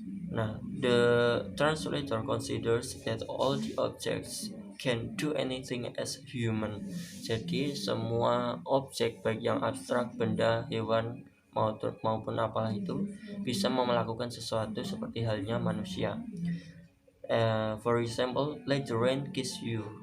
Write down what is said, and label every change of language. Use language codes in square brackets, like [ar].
[en] Nah, the translator considers that all the objects can do anything as human. [id] Jadi semua objek baik yang abstrak, benda, hewan maupun apalah itu bisa melakukan sesuatu seperti halnya manusia. [en] For example, let the rain kiss you.